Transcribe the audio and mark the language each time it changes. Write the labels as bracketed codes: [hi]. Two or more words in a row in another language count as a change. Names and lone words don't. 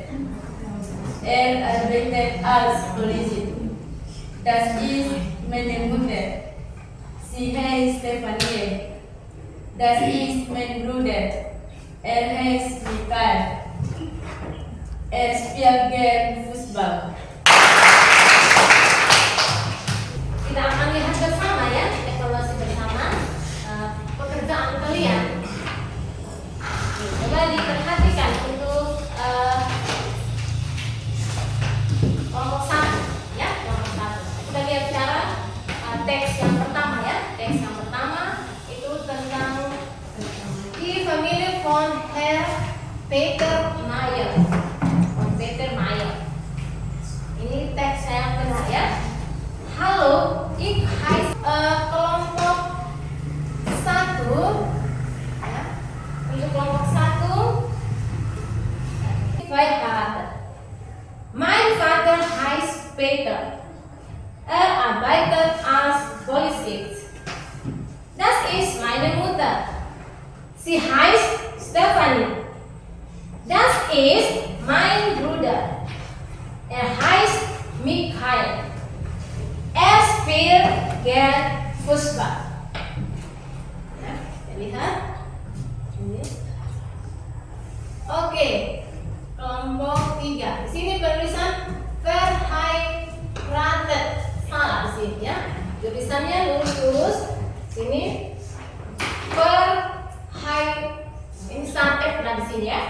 [de] Er arbeitet als Polizist. Das ist meine Mutter. Sie heißt Stefanie. Das ist mein Bruder. Er heißt Mikael. Er spielt gern Fußball. [id] Kita akan lihat bersama ya, evaluasi bersama pekerjaan kalian. Coba diperhatikan untuk kelompok 1 ya, kelompok 1. Kita lihat sekarang teks yang pertama ya. Teks yang pertama itu tentang [de] die Familie von Herr Peter Meyer. Von Peter Meyer. [id] Ini teks yang benar ya. Halo, [de] ik heiß [id] kelompok 1 ya. Untuk kelompok 1 verheiratet. [de] Mein Vater heißt Peter. arbeitet als Polizist. Das ist meine Mutter. Sie heißt Stefanie. Das ist mein Bruder. Er heißt Michael. Er spielt gern Fußball. [id] Ya, kita lihat. Ini. Oke, kelompok 3. Di sini penulisan verheiratet. Salah di sini ya. Tulisannya lurus-lurus. Sini ini sampai pernah di sini ya.